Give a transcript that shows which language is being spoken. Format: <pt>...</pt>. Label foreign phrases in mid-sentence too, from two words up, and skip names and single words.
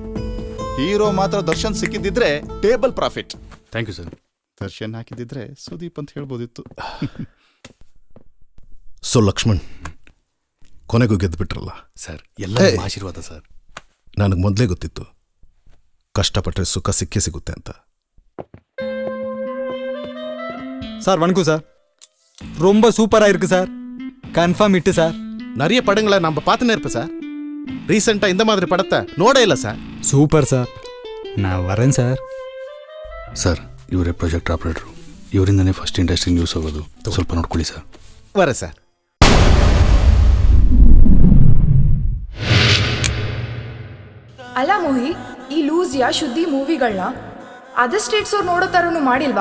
<kn>ಹೀರೋ ಮಾತ್ರ ದರ್ಶನ್ ಸಿಕ್ಕಿದ್ದಿದ್ರೆ</kn> <en>table profit. thank you sir.</en> <kn>ದರ್ಶನ್ ಹಾಕಿದ್ದಿದ್ರೆ ಸುದೀಪ್ ಅಂತ ಹೇಳ್ಬೋದಿತ್ತು. ಸೊ ಲಕ್ಷ್ಮಣ್, ಕೊನೆಗೂ ಗೆದ್ದುಬಿಟ್ರಲ್ಲ ಸರ್. ಎಲ್ಲ ಆಶೀರ್ವಾದ ಸರ್. ನನಗೆ ಮೊದಲೇ ಗೊತ್ತಿತ್ತು ಕಷ್ಟಪಟ್ಟರೆ ಸುಖ ಸಿಕ್ಕೇ ಸಿಗುತ್ತೆ ಅಂತ.</kn> <ta>சார் வணக்கம் சார், ரொம்ப சூப்பராக இருக்கு சார், கன்ஃபார்ம் இட்டு சார். நிறைய படங்களை நம்ம பார்த்துனே இருப்பேன் சார். ரீசெண்டாக இந்த மாதிரி படத்தை</ta> <kn>ನೋಡೇ ಇಲ್ಲ</kn> <ta>சார். சூப்பர் சார், நான் வரேன் சார்.</ta> <kn>ಸರ್, ಇವರೇ ಪ್ರಾಜೆಕ್ಟ್ ಆಪರೇಟ್ರು, ಇವರಿಂದನೇ</kn> <en>first industry news</en> <kn>ಹೋಗೋದು. ಸ್ವಲ್ಪ ನೋಡ್ಕೊಳ್ಳಿ ಸರ್. ವರ ಸರ್. ಅಲ್ಲ ಮೋಹಿ, ಈ ಲೂಸಿಯಾ ಶುದ್ಧಿ ಮೂವಿಗಳನ್ನ</kn> <en>other states</en> <kn>ಅವ್ರು ನೋಡೋ ತರನು ಮಾಡಿಲ್ವಾ?</kn>